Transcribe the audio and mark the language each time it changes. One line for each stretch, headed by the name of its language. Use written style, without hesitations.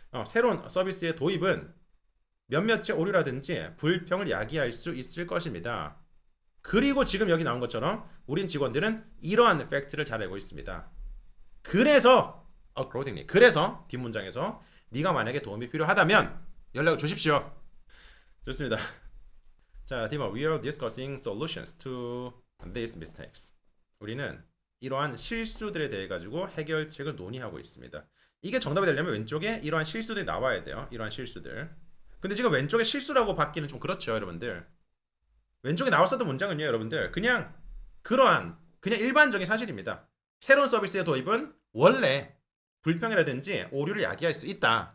Korean: 새로운 서비스의 도입은 몇몇의 오류라든지 불평을 야기할 수 있을 것입니다. 그리고 지금 여기 나온 것처럼 우린 직원들은 이러한 팩트를 잘 알고 있습니다. 그래서 accordingly 그래서 뒷문장에서 네가 만약에 도움이 필요하다면 연락을 주십시오. 좋습니다. 자, 디머,
English: we are discussing solutions to these mistakes.
Korean: 우리는 이러한 실수들에 대해 가지고 해결책을 논의하고 있습니다. 이게 정답이 되려면 왼쪽에 이러한 실수들이 나와야 돼요. 이러한 실수들. 근데 지금 왼쪽에 실수라고 받기는 좀 그렇죠, 여러분들. 왼쪽에 나왔었던 문장은요, 여러분들. 그냥 일반적인 사실입니다. 새로운 서비스의 도입은 원래 불평이라든지 오류를 야기할 수 있다.